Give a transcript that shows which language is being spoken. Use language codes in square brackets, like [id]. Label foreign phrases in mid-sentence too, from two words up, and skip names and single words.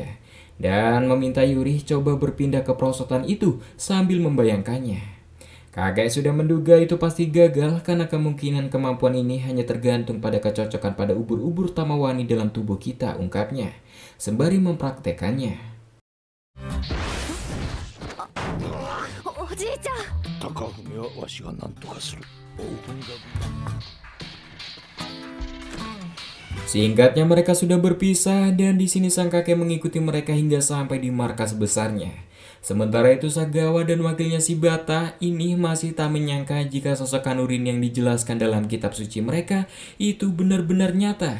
[id] Dan meminta Yuri coba berpindah ke perosotan itu sambil membayangkannya. Kakek sudah menduga itu pasti gagal karena kemungkinan kemampuan ini hanya tergantung pada kecocokan pada ubur-ubur tamawani dalam tubuh kita, ungkapnya, sembari mempraktekannya. [ja] おじいちゃん高文はわしが何とかする。 [id] Singkatnya mereka sudah berpisah dan di sini sang kakek mengikuti mereka hingga sampai di markas besarnya. Sementara itu Sagawa dan wakilnya Shibata ini masih tak menyangka jika sosok Kanurin yang dijelaskan dalam kitab suci mereka itu benar-benar nyata.